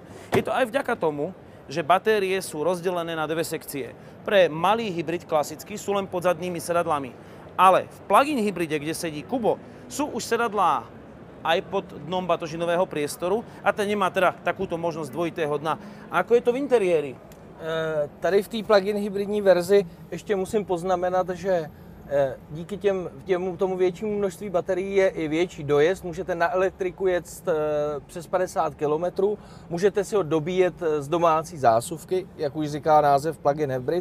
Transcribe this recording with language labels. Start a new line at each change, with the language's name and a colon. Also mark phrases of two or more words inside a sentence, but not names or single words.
Slovak: Je to aj vďaka tomu, že batérie sú rozdelené na dve sekcie. Pre malý hybrid klasický sú len pod zadnými sedadlami. Ale v plug-in hybride, kde sedí Kubo, sú už sedadlá aj pod dnom batožinového priestoru a ten nemá teda takúto možnosť dvojitého dna. A ako je to v interiéri?
Czech: Tady v té plug-in hybridní verzi ještě musím poznamenat, že díky tomu většímu množství baterií je i větší dojezd. Můžete na elektriku jet přes 50 km, můžete si ho dobíjet z domácí zásuvky, jak už říká název plug-in hybrid.